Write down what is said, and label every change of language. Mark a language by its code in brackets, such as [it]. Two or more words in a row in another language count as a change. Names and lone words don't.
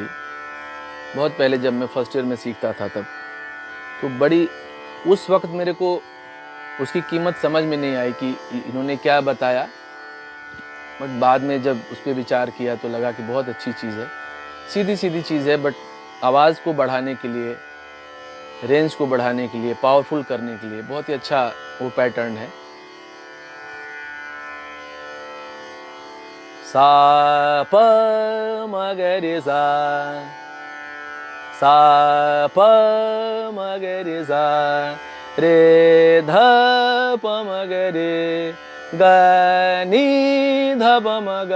[hi] बहुत पहले जब मैं [en] first year [hi] में सीखता था तब, तो बड़ी उस वक्त मेरे को उसकी कीमत समझ में नहीं आई कि इन्होंने क्या बताया, बट बाद में जब उस पर विचार किया तो लगा कि बहुत अच्छी चीज़ है। सीधी सीधी चीज़ है, बट आवाज़ को बढ़ाने के लिए, रेंज को बढ़ाने के लिए, पावरफुल करने के लिए बहुत ही अच्छा वो पैटर्न है। सा प म ग रे सा, सा प म ग रे सा, रे ध प म ग रे, ग नि ध प म ग,